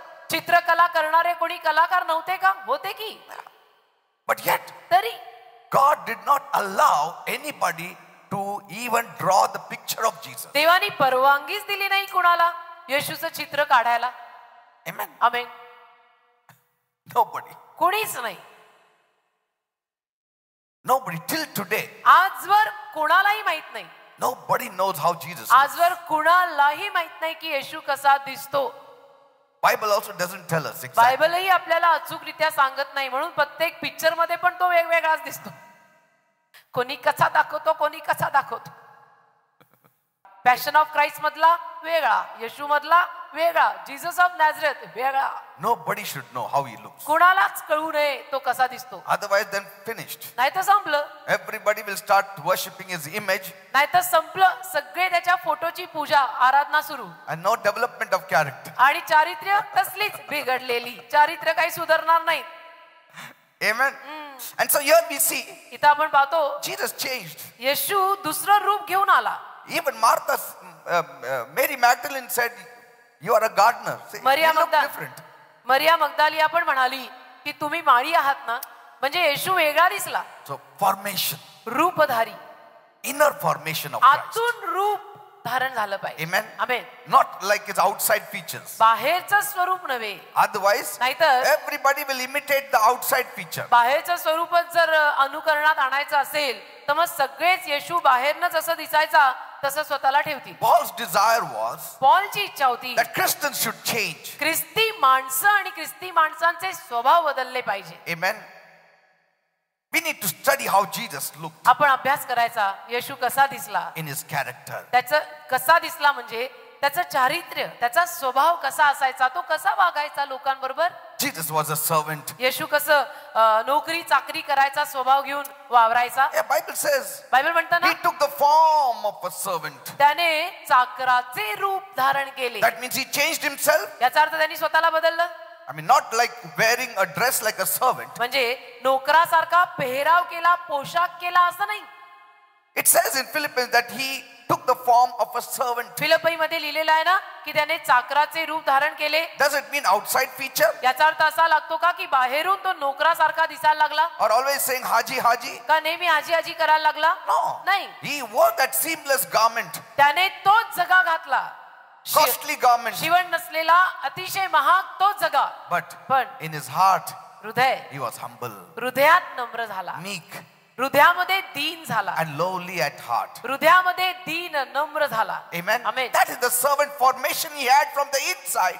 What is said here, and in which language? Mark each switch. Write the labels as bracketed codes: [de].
[mr] चित्रकला करणारे कोणी कलाकार नव्हते का? होते की. [en] But yet, [mr] तरी [en] God did not allow anybody to even draw the picture of Jesus. [mr] देवानी परवानगीच दिली नाही कुणाला येशूचं चित्र काढायला. [en] Amen. [mr] आमेन. [en] Nobody. [mr] कोणीच नाही. [en] Nobody till today. [mr] आजवर कोणालाही माहित नाही. [en] Nobody knows how Jesus looks. [mr] आजवर कुणालाही माहित नाही की येशू कसा दिसतो. [en] Bible also doesn't tell us exactly. [mr] बायबलही आपल्याला अचूकरित्या सांगत नाही. म्हणून प्रत्येक पिक्चर मध्ये पण तो वेगवेगळाच दिसतो. कोणी कसा दाखवतो, कोणी कसा दाखवतो. पॅशन ऑफ क्राइस्ट मधला वेगळा, येशू मधला वेगळा, जीसस ऑफ नॅझरेथ वेगळा. [en] Nobody should know how he looks. [mr] कोणालाच कळू नये तो कसा दिसतो. [en] Otherwise, then finished. [mr] नाहीतर संपलं. [en] Everybody will start worshipping his image. [mr] नाहीतर संपलं. सगळे त्याच्या फोटोची पूजा आराधना सुरू. [en] And no development of character. [mr] आणि चारित्र्य तसलीच बिघडलेली. चारित्र्य काही सुधारणार नाही. [en] Amen. And so here we see [mr] इथं आपण पाहतो [en] Jesus changed. [mr] येशू दुसरं रूप घेऊन आला. [en] Even Mary Magdalene said, "You are a gardener." See, [mr] Maria [en] you look [mr] Magdalene. [en] different. [mr] मरिया मगदालिया पण म्हणाली की तुम्ही माळी आहात ना, म्हणजे येशू वेगळा दिसला. [en] So formation, [mr] रूपधारी, [en] inner formation of Christ. [mr] आतून रूप धारण झालं पाहिजे. [en] Amen. [mr] Amen. [en] Not like his outside features. [mr] बाहेरचं स्वरूप नव्हे. [en] Otherwise, [mr] नाहीतर [en] everybody will imitate the outside feature. [mr] बाहेरचं स्वरूपच जर अनुकरणात आणायचं असेल तर मग सगळेच येशू बाहेरनं जसं दिसायचा तसं स्वतःला ठेवतील. [en] Paul's desire was [mr] पॉलची इच्छा होती [en] that Christians should change. [mr] ख्रिस्ती माणसं आणि ख्रिस्ती माणसांचे स्वभाव बदलले पाहिजे. [en] Amen. We need to study how Jesus looked [mr] आपण अभ्यास करायचा येशू कसा दिसला, [en] in his character. [mr] त्याचं कसा दिसला म्हणजे त्याचं चारित्र्य, त्याचा स्वभाव कसा असायचा, तो कसा वागायचा लोकांबरोबर. [en] Jesus was a servant. [mr] येशू कसं नोकरी चाकरी करायचा स्वभाव घेऊन वावरायचा. [en] Yeah, Bible says [mr] बायबल म्हणतं ना [en] he took the form of a servant. [mr] त्याने चाकराचे रूप धारण केले. [en] That means he changed himself. [mr] याचा अर्थ त्यांनी स्वतःला बदललं. [en] I mean, not like wearing a dress like a servant. [mr] म्हणजे नोकरासारखा पेहराव केला, पोशाख केला असं नाही. [en] It says in Philippians that he took the form of a servant. [mr] फिलिप्पी मध्ये लिहिलेलं आहे ना की त्याने चाकराचे रूप धारण केले. [en] Does it mean outside feature? [mr] याचा अर्थ असा लागतो का की बाहेरून तो नोकरासारखा दिसायला लागला, [en] Or always saying Haji Haji? [mr] का नेहमी आजी आजी करायला लागला? [en] No. [mr] नाही. [en] He wore that seamless garment, [mr] त्याने तोच जगा घातला, [en] costly garment. [mr] शिवण नसलेला अतिशय महाग तोच जगा. [en] But [mr] पण [en] in his heart, [mr] हृदय [en] he was humble, [mr] हृदयात नम्र झाला, [en] meek. [mr] हृदयामध्ये दीन झाला, [en] and lowly at heart. [mr] हृदयामध्ये दीन नम्र झाला. [en] Amen. Amen. That is the servant formation he had from the inside.